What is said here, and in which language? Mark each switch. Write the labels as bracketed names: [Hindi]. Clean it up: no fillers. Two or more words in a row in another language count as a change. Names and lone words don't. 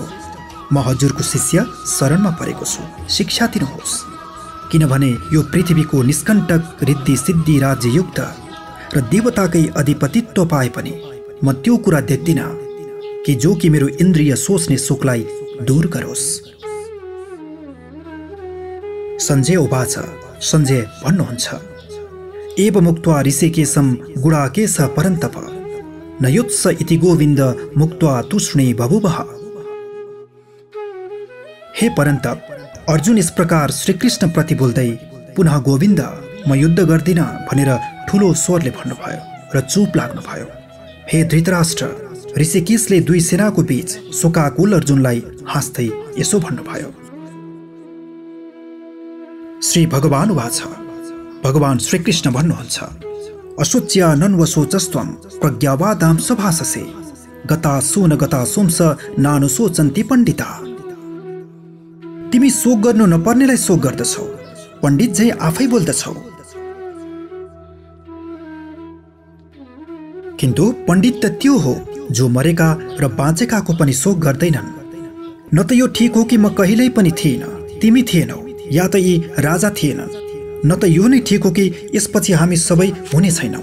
[Nepali] म हजुरको शिष्य शरणमा परेको छु, शिक्षा दिनुहोस्। किनभने यो पृथ्वीको निष्कण्टक रिद्धि सिद्धि राज्ययुक्त र देवताकै अधिपतित्व पाए पनि म त्यो कुरा देख्दिनँ कि जो कि मेरो इन्द्रिय सोच्ने शोकलाई दूर गरोस्। [Sanskrit] सञ्जय उवाच। [Nepali] सञ्जय भन्नुहुन्छ, [Sanskrit] एवमुक्त्वा ऋषिकेशं गुडाकेश परन्तप न युत्स इति गोविन्द मुक्त्वा तूष्णे बभुवः। [Nepali] हे परन्तप, अर्जुन इस प्रकार श्रीकृष्ण प्रति बोल्दै पुनः गोविन्द म युद्ध गर्दिन भनेर ठुलो स्वरले भन्नुभयो र चुप लाग्नुभयो। हे धृतराष्ट्र, ऋषिकेशले दुई सेनाको बीच शोकाकुल अर्जुनलाई हाँस्दै यसो भन्नुभयो। [Sanskrit] श्री भगवान उवाच। [Nepali] भगवान श्रीकृष्ण भन्नुहुन्छ, [Sanskrit] अशोच्या नन्वशोचस्त्वं प्रज्ञावादां सभाससे गतासु न गतासुंस नानुशोचन्ति पण्डिता। [Nepali] तिमी शोक गर्नु नपर्नेलाई शोक गर्दछौ, पण्डित झै आफै बोल्दछौ। किन्तु पण्डित त त्यो हो जो मरेका र बाँचेकाको पनि शोक गर्दैनन्। न त यो ठिक हो कि म कहिल्यै पनि थिएन, तिमी थिएनौ, या त यी राजा थिएनन्, न त यो नै ठिक हो कि यसपछि हामी सबै हुने छैनौँ।